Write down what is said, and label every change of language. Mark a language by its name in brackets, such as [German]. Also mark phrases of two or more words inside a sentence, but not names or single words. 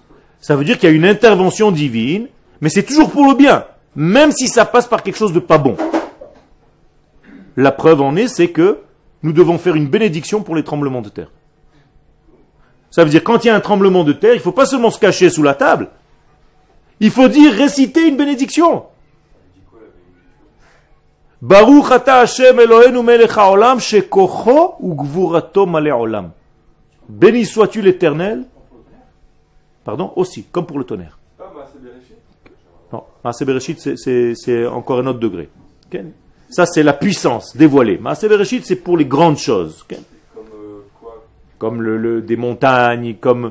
[French] Ça veut dire qu'il y a une intervention divine, mais c'est toujours pour le bien, même si ça passe par quelque chose de pas bon. La preuve en est, c'est que nous devons faire une bénédiction pour les tremblements de terre. Ça veut dire quand il y a un tremblement de terre, il ne faut pas seulement se cacher sous la table. Il faut dire, réciter une bénédiction. [Hebrew] ברוך אתה השם אלוהינו מלך העולם שכוחו וגבורתו מלא עולם. [French] Béni sois-tu l'Éternel. Pardon, aussi, comme pour le tonnerre. Non, [Hebrew] מעשה בראשית, [French] c'est encore un autre degré. Okay? Ça, c'est la puissance dévoilée. [Hebrew] מעשה בראשית, [French] c'est pour les grandes choses. Okay? Quoi? Comme des montagnes, comme...